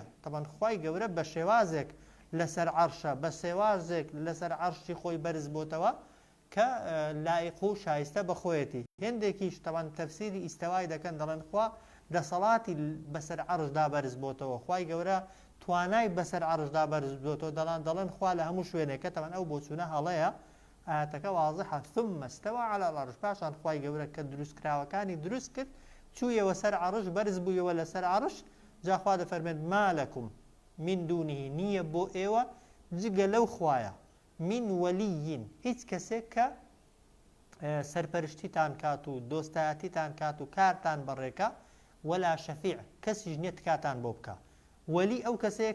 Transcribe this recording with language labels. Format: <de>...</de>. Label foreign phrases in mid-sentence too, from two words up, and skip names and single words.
<ckb>طبعا خوای گەورە بە شێوازێک لەسەر عەرشە، بە شێوازێک لەسەر عەرشی خۆی بەرز بۆتەوە کە لایق و شایستە بەخۆیەتی. هێندێکیش تەوان تەفسیری ئیستەوای دەکەن دەڵێن خوا دەسەڵاتی بەسەر عەرشدا بەرز بۆتەوە، خوای گەورە توانای بەسەر عەرشدا بەرز بۆتەوە، دەڵێن خوا لە هەموو شوێنێکە تەوان ئەو بۆچوونە هەڵەیە ئاەتەکە واضحە</ckb> <ar>ثم استوى على العرش.</ar> <ckb>پاشان خوای گەورە کە دروستکراوەکانی دروست کرد چوویەوە سەر عەرش بەرز بوویەوە لەسەر عەرش جا خوا دەفەرمێت</ckb> <ar>ما لەکم من دونه</ar> <ckb>نییە بۆ ئێوە جگە لەو خوایە من وەلیین هیچ کەسێک کە سەرپەرشتیتان کات و دۆستایەتیتان کات و کارتان بەڕێکە</ckb> <ar>وەلا شەفیع</ar> <ckb>کەسیش نییە تکاتان بۆ بکە وەلی ئەو کەسەیە</ckb>